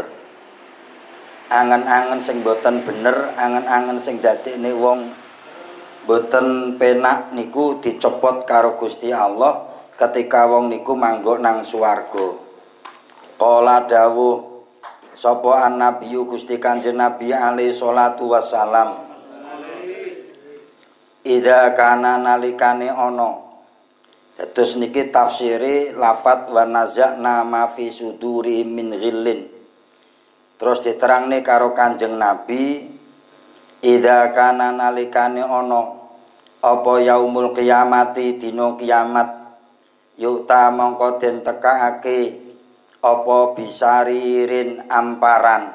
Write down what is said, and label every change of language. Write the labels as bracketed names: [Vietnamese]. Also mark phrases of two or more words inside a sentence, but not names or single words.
[Javanese] Angen-angen sing boten bener, angen-angen sing dadekne wong boten penak niku dicepot karo Gusti Allah ketika wong niku mangguk nang swarga. Qala dawuh sapa an-nabiyyu Gusti Kanjeng Nabi [Arabic] عليه الصلاة والسلام, إذا كان [Javanese] nalikane ana. Terus niki tafsiri lafat [Arabic] ونزعنا ما في صدورهم من غل. [Javanese] Terus diterangne karo Kanjeng Nabi, [Arabic] إذا كان [Javanese] nalikane ana apa [Arabic] يوم القيامة [Javanese] dina kiamat, yukta mongko den tekakake apa bisaririn amparan.